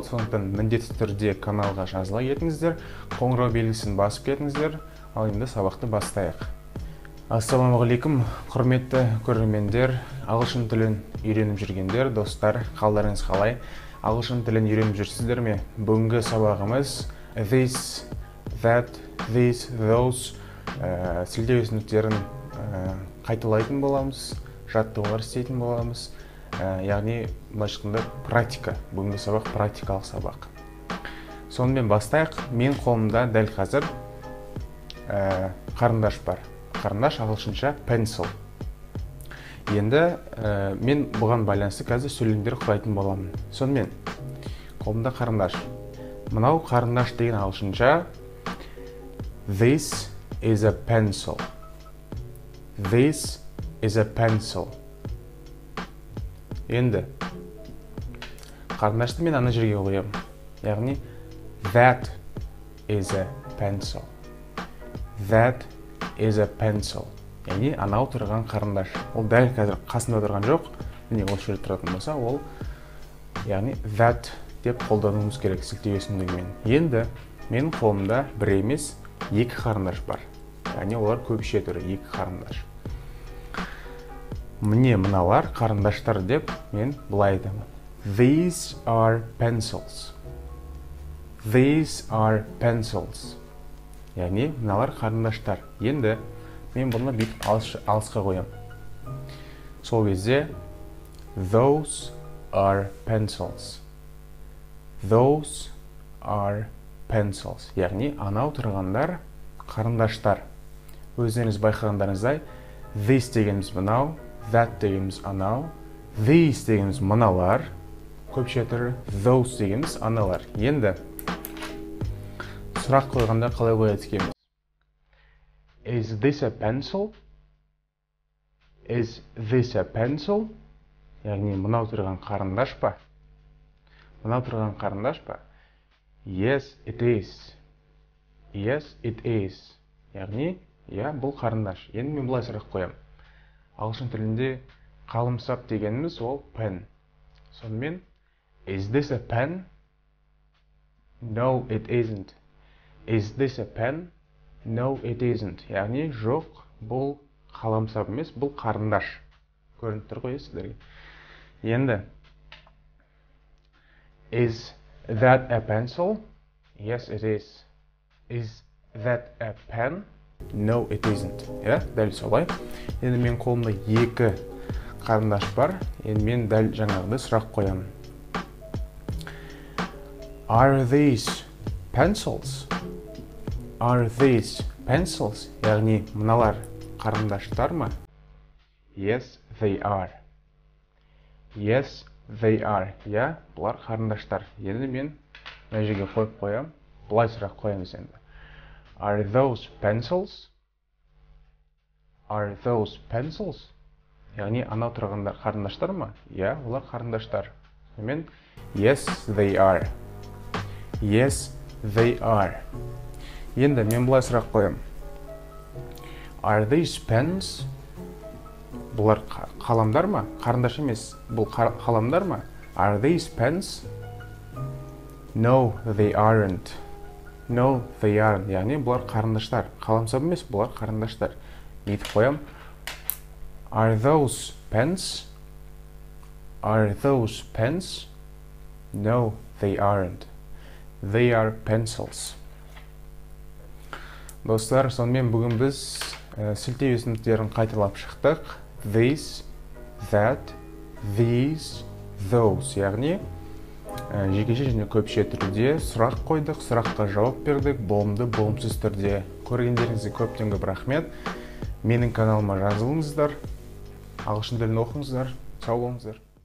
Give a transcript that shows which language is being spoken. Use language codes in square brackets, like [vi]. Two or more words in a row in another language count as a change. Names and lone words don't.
[kk] Сондықтан міндетті түрде каналға жазыла кетіңіздер, қоңырау белгісін басып кетіңіздер. Ал енді сабақты бастайық. Ассалаумағалейкум, құрметті көрермендер, ағылшын тілін үйреніп жүргендер, достар, қалдарыңыз қалай? Ағылшын тілін үйреніп жүрсіздер ме? Бүгінгі сабағымыз [en] this, that, this, those [kk] сілтеу түсініктерін қайталайтын боламыз, жаттығулар істейтін боламыз. Яғни былайша айтқанда практика. Бүгінгі сабақ практикалық сабақ. Сонымен бастайық. Мен қолымда дәл қазір қарындаш бар. Қарындаш ағылшынша pencil. Енді мен бұған байланысты қазір сөйлемдер құрайтын боламын. Сонымен қолымда қарындаш. Мынау қарындаш деген ағылшынша [en] this is a pencil. This is a pencil. [kk] Енді қарындашты мен ана жерге қоямын. [en] Яғни that is a pencil. That is a pencil. [kk] Яғни анау тұрған қарындаш. Ол дәл қазір қасында тұрған жоқ. Міне осы жерде тұратын болса, ол яғни that деп қолдануымыз керек сілтеу өсімдігімен. Енді менің қолымда бір емес, екі қарындаш бар. Яғни олар көпше түрі, екі қарындаш. Міне мыналар қарындаштар деп мен былай айтамын. [en] These are pencils. These are pencils. [kk] Яғни мыналар қарындаштар. Енді мен бұны бүйтіп алысқа қоям. Сол кезде [en] those are pencils. Those are pencils. [kk] Яғни анау тұрғандар қарындаштар. Өздеріңіз байқағандарыңыздай this дегеніміз мынау, that дегеніміз анау, these дегеніміз мыналар, көпше түрі those дегеніміз аналар. Енді сұрақ қойғанда қалай қояды екенбіз? [en] Is this a pencil? Is this a pencil? [kk] Яғни мынау тұрған қарындаш па? Мынау тұрған қарындаш па? [en] Yes, it is. Yes, it is. [kk] Яғни, бұл қарындаш. Енді мен бұлай сұрақ қоям. Ағылшын тілінде қаламсап дегеніміз ол pen. Сонымен, [en] is this a pen? No, it isn't. Is this a pen? No, it isn't. [kk] Яғни, жоқ, бұл қаламсап емес, бұл қарындаш. Көрініп тұр ғой сіздерге. Енді, [en] is that a pencil? Yes, it is. Is that a pen? No, it isn't. [kk] Дәл солай. Енді мен қолымда екі қарындаш бар. Енді мен дәл жаңағыдай сұрақ қоямын. [en] Are these pencils? Are these pencils? [kk] Яғни, мыналар қарындаштар ма? [en] Yes, they are. Yes, they are. [kk] Бұлар қарындаштар. Енді мен мына жерге қойып қоям. Бұлай сұрақ қоямыз енді. [en] Are those pencils? Are those pencils? [kk] Яғни, анау тұрғандар қарындаштар ма? Олар қарындаштар. Мен [en] yes, they are. Yes, they are. [kk] Енді мен бұлай сұрақ қоям. [en] Are these pens? [kk] Бұлар қаламдар ма? Қарындаш емес. Бұл қаламдар ма? [en] Are these pens? No, they aren't. No, they aren't. [kk] Яғни бұлар қарындаштар. Қаламсап емес, бұлар қарындаштар. Нетіп қоям. [en] Are those pens? Are those pens? No, they aren't. They are pencils. [kk] Достар, сонымен бүгін біз сілтеу өсімдіктерін қайталап шықтық. [en] This, that, these, those. [kk] Яғни, жекеше және көпше түрде сұрақ қойдық, сұраққа жауап бердік, болымды, болымсыз түрде. Көргендеріңізге көптен көп рахмет. Менің каналыма жазылыңыздар, ағылшын тілін оқыңыздар, сау болыңыздар.